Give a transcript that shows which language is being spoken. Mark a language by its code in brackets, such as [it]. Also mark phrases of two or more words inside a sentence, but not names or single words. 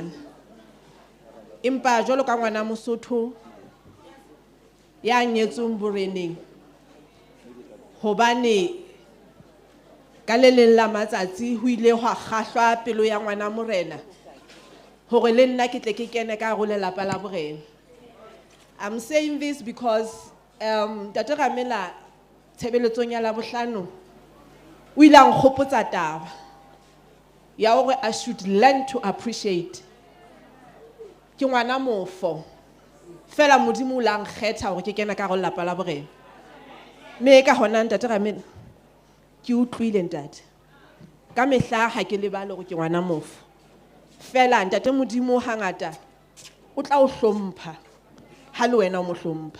[st] Empa jwalo ka ngwana Mosotho ya nyetsweng boreneng hobane ka le leng la matsatsi ho ile hwa kgahlwa pelo ya ngwana morena hore le nna ke tle ke kene ka go lelapa la borena. [en] I'm saying this because [st] Tate Ramela tshebeletsong ya Labohlano o ile a nkgopotsa taba ya hore [en] I should learn to appreciate [st] ke ngwana mofo fela modimo o la nkgetha hore ke kena ka go lelapa la borena. Me ka hona Tate Ramela ke utlwile ntate ka mehla ha ke lebale hore ke ngwana mofo fela ntate modimo hangata o tla o hlompha ha le wena o mo hlompha.